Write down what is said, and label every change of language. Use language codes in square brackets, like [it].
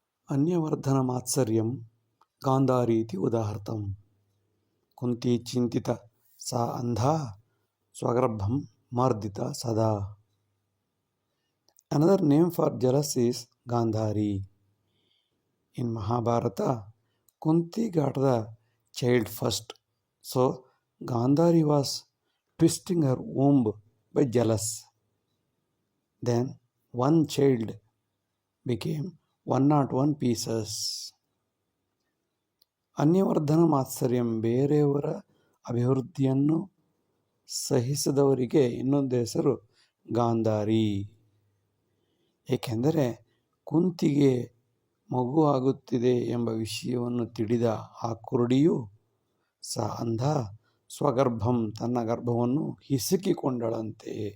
[sa] ಅನ್ಯವರ್ಧನ ಮಾತ್ಸರ್ಯಂ ಗಾಂಧಾರೀತಿ ಉದಾಹರ್ತಂ ಕುಂತಿ ಚಿಂತಿತ ಸಾ ಅಂಧಾ ಸ್ವಗರ್ಭಂ ಮರ್ದಿತ ಸದಾ. [en] Another name for jealous is Gandhari. In Mahabharata, Kunti got the child first, so Gandhari was twisting her womb by jealous. Then one child became 101 pieces. [sa] ಅನ್ಯವರ್ಧನ ಮಾತ್ಸರ್ಯಂ, [kn] ಬೇರೆಯವರ ಅಭಿವೃದ್ಧಿಯನ್ನು ಸಹಿಸದವರಿಗೆ ಇನ್ನೊಂದು ಹೆಸರು ಗಾಂಧಾರಿ. ಏಕೆಂದರೆ ಕುಂತಿಗೆ ಮಗು ಆಗುತ್ತಿದೆ ಎಂಬ ವಿಷಯವನ್ನು ತಿಳಿದ ಆ ಕುರುಡಿಯು [sa] ಅಂಧ ಸ್ವಗರ್ಭಂ, [kn] ತನ್ನ ಗರ್ಭವನ್ನು ಹಿಸುಕಿಕೊಂಡಳಂತೆ.